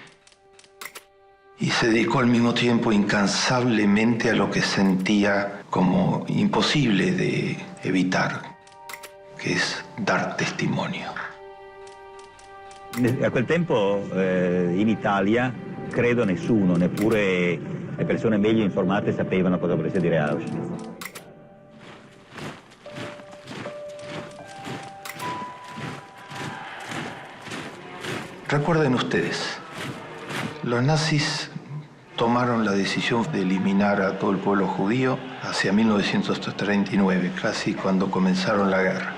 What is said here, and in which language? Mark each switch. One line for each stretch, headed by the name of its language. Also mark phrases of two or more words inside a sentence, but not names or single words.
Spanish: y se dedicó al mismo tiempo incansablemente a lo que sentía como imposible de evitar, che es dar testimonio.
Italian: A quel tempo in Italia credo nessuno, neppure le persone meglio informate sapevano cosa volesse dire Auschwitz.
Spanish: Recuerden ustedes, los nazis tomaron la decisión de eliminar a todo el pueblo judío hacia 1939, casi cuando comenzaron la guerra.